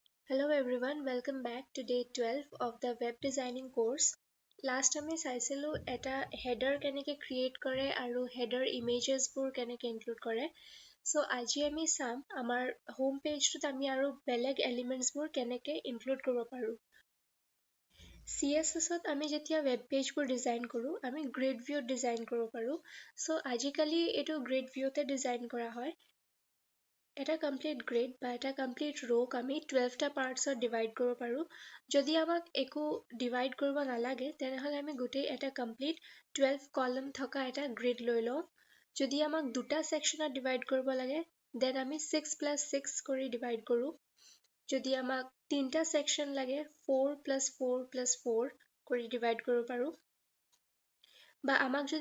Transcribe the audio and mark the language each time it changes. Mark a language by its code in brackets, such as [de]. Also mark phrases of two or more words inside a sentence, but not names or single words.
[en] Hello everyone, welcome back to day 12 of the web designing course. [as] Last আমি চাইছিলো এটা header কেনেকে create কৰে আৰু [en] header images [as] বোৰ কেনেকে include কৰে. So আজি আমি চাম আমাৰ [en] home page [as] টোত আমি আৰু বেলেগ elements বোৰ কেনেকে include কৰিব পাৰো. CSS ত আমি যেতিয়া [en] web page [as] বোৰ design কৰো আমি [en] grid view design [as] কৰিব পাৰো. So আজিকালি এইটো [en] grid view [as] তে design কৰা হয়. এটা [en] complete grid [as] বা এটা কমপ্লিট ৰোক আমি 12টা পাৰ্টছত ডিভাইড কৰিব পাৰোঁ যদি আমাক একো ডিভাইড কৰিব নালাগে তেনেহ'লে আমি গোটেই এটা কমপ্লিট 12 কলম থকা এটা গ্ৰিড লৈ লওঁ যদি আমাক দুটা ছেকশ্যনত ডিভাইড কৰিব লাগে দেন আমি 6+6 কৰি ডিভাইড কৰোঁ যদি আমাক তিনটা ছেকশ্যন লাগে 4+4+4 কৰি ডিভাইড কৰিব পাৰোঁ বা আমাক যদি